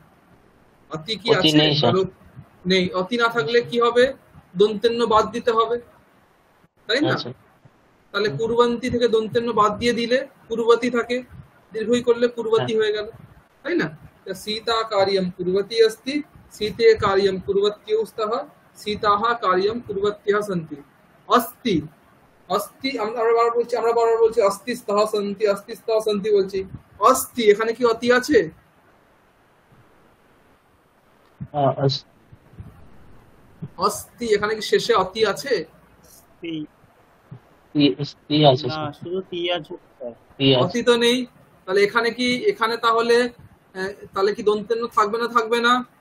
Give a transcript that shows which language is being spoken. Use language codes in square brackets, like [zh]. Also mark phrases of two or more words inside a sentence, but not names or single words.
[bn] অতি কি অতি আছে? নেই স্যার। নেই। অতি না থাকলে কি হবে? দন্তেন্য বাদ দিতে হবে, তাই না? আচ্ছা। তাহলে কুর্বন্তি থেকে দন্তেন্য বাদ দিয়ে দিলে কুর্বতী থাকে। দীর্ঘই করলে হ্যাঁ পূর্বতী হয়ে গেল, তাই না? তা [sa] সীতা কার্যম কুর্বতী अस्ति, सीते कार्यम कुर्वत्यौ स्तः, सीताः कार्यम कुर्वत्यः सन्ति। अस्ति, अस्ति [bn] আমরা বারবার বলছি [sa] अस्ति स्तः सन्ति, अस्ति स्तः सन्ति [bn] বলছি। अस्ति এখানে কি অতি আছে? আস- अस्ति এখানে কি শেষে অতি আছে? তি স্ত্রী আছে না, স্যার, শুধু তি আছে স্যার। স্ত্রী আছে। অতি তো নেই, তাহলে এখানে তাহলে তাহলে কি দন্তেন্য থাকবে না থাকবে না?